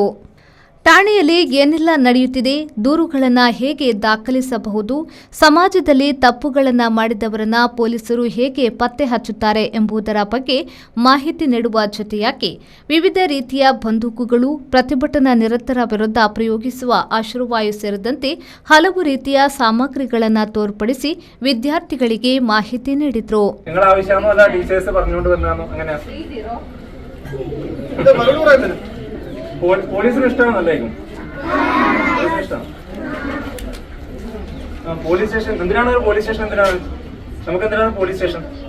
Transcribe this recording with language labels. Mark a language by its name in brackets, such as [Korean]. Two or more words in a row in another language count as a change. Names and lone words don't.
[Kannada] ಠಾಣೆಯಲ್ಲಿ ಏನೆಲ್ಲ ನಡೆಯುತ್ತಿದೆ, ದೂರುಗಳನ್ನು ಹೇಗೆ ದಾಖಲಿಸಬಹುದು, ಸಮಾಜದಲ್ಲಿ ತಪ್ಪುಗಳನ್ನು ಮಾಡಿದವರನ್ನ ಪೊಲೀಸರು ಹೇಗೆ ಪತ್ತೆ ಹಚ್ಚುತ್ತಾರೆ ಎಂಬುದರ ಬಗ್ಗೆ ಮಾಹಿತಿ ನೀಡುವ ಜೊತೆಯಾಗಿ ವಿವಿಧ ರೀತಿಯ ಬಂದೂಕುಗಳು, ಪ್ರತಿಭಟನಾ ನಿರತರ ವಿರುದ್ಧ ಪ್ರಯೋಗಿಸುವ ಅಶ್ರುವಾಯು ಸೇರಿದಂತೆ ಹಲವು ರೀತಿಯ ಸಾಮಗ್ರಿಗಳನ್ನು ತೋರ್ಪಡಿಸಿ ವಿದ್ಯಾರ್ಥಿಗಳಿಗೆ ಮಾಹಿತಿ ನೀಡಿದರು. [Malayalam] പോലീസിന് ഇഷ്ടമാണല്ലേക്കും [English] police station [Malayalam] എന്തിനാണ് ഒരു [English] police station? [Malayalam] എന്തിനാണ് നമുക്ക് എന്തിനാണ് [English] police station?